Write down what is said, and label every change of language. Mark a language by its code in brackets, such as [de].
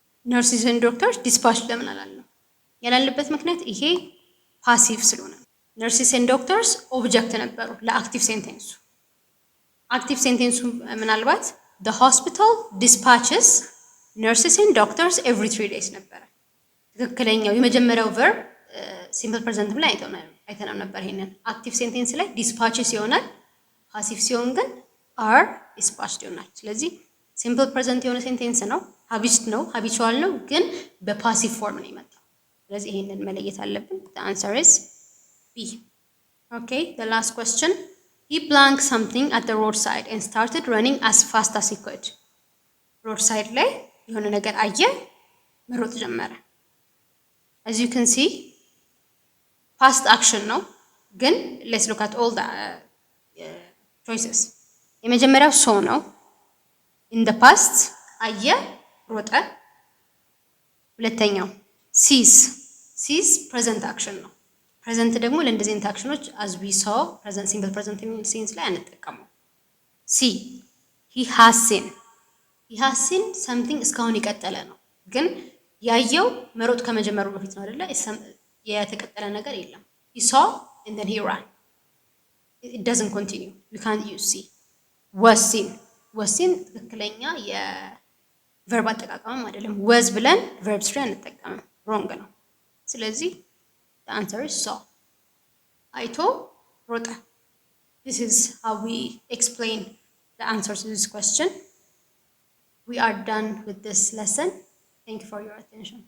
[am] ነርሲስ ኤንድ ዶክተርስ ዲስፓች ለምን አላልነው? ያላለበት ምክንያት ይሄ ፓሲቭ ስለሆነ። ነርሲስ ኤንድ ዶክተርስ ኦብጀክት ነበሩ ለአክቲቭ ሴንቴንሱ። አክቲቭ ሴንቴንሱ ምናልባት [en] the hospital dispatches nurses and doctors every 3 days [am] ነበረ። ትክክለኛው የመጀመሪያው ቨርብ ሲምፕል ፕሬዘንትም ላይ አይተናል ነበር። ይሄንን አክቲቭ ሴንቴንስ ላይ ዲስፓችስ ይሆናል፣ ፓሲቭ ሲሆን ግን አር ዲስፓችድ ይሆናል። ስለዚህ ሲምፕል ፕሬዘንት የሆነ ሴንቴንስ ነው፣ ሀቢቹዋል ነው፣ ግን በፓሲቭ ፎርም ነው የመጣው። ስለዚህ ይሄንን መለየት አለብን። [en] the answer is B። okay, the last question. He blanked something at the roadside and started running as fast as he could. [am] roadside ላይ የሆነ ነገር አየ፣ መሮጥ ጀመረ። as you can see past action ነው፣ ግን [en] let's look at all the choices። [am] የመጀመሪያው so ነው፣ in the past አየ፣ ሮጠ። ሁለተኛው ሲዝ ፕሬዘንት አክሽን ነው። ፕሬዘንት ደግሞ ለእንደዚህ አይነት አክሽኖች as we saw ፕሬዘንት ሲምፕል ፕሬዘንት ሴንስ ላይ አንጠቀመው። ሲ he has seen something እስካሁን የቀጠለ ነው፣ ግን ያየው መሮጥ ከመጀመሩ በፊት ነው አይደለ? የተቀጠለ ነገር የለም። [en] he saw and then he ran. it doesn't continue. we can't use see. was seen [am] ትክክለኛ የቨርብ አጠቃቀምም አይደለም። [en] was ብለን verb 3 አንጠቀምም፣ wrong ነው። ስለዚህ the answer is saw። [am] አይቶ ሮጠ። [en] this is how we explain the answers to this question. We are done with this lesson. Thank you for your attention.